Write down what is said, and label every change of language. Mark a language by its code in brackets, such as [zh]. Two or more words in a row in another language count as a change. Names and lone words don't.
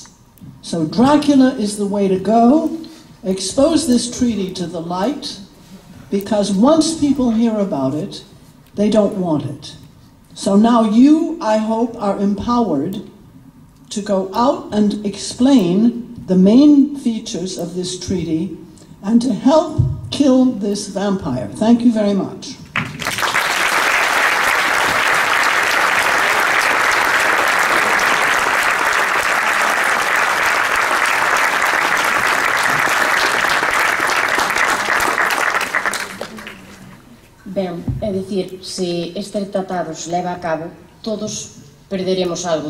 [en] So Dracula is the way to go. Expose this treaty to the light, because once people hear about it, they don't want it. So now you, I hope, are empowered to go out and explain the main features of this treaty and to help kill this vampire. Thank you very much. [gl] Ben, é dicir, se este tratado se leva a cabo, todos perderemos algo.